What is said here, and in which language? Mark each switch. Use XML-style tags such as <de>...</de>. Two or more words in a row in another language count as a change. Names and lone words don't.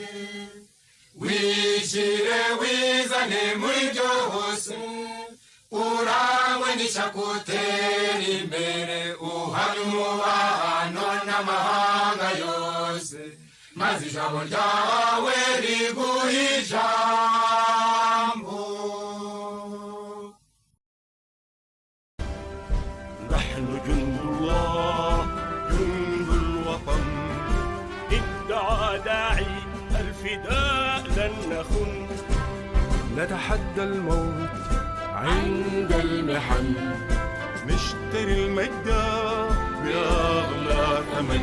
<rw>Wishyire wizane muri byose, urangwe n'ishyakutera imbere, uhamye umubano n'amahanga yose, maze ijambo ryawe riguhe ijambo.</rw> <ar>نحن جند الله جند الوطن، ادعى داعي الفداء لن نخن، نتحدى الموت عند المحن، نشتري المجد بأغلى ثمن.</ar>